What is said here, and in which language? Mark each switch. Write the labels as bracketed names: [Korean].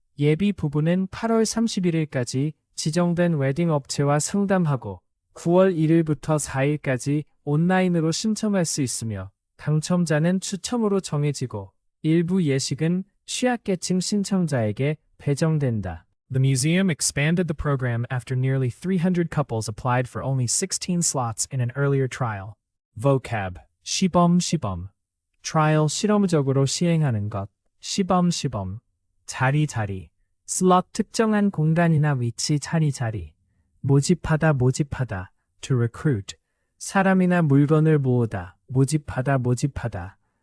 [Korean] 예비 부부는 8월 31일까지 지정된 웨딩 업체와 상담하고 9월 1일부터 4일까지 온라인으로 신청할 수 있으며 당첨자는 추첨으로 정해지고 일부 예식은 취약계층 신청자에게 배정된다. [English] The museum expanded the program after nearly 300 couples applied for only 16 slots in an earlier trial. Vocab. [Korean] 시범. [English] Trial. [Korean] 실험적으로 시행하는 것. 시범. 자리. [English] Slot. [Korean] 특정한 공간이나 위치. 자리. 모집하다. [English] To recruit. [Korean] 사람이나 물건을 모으다. 모집하다.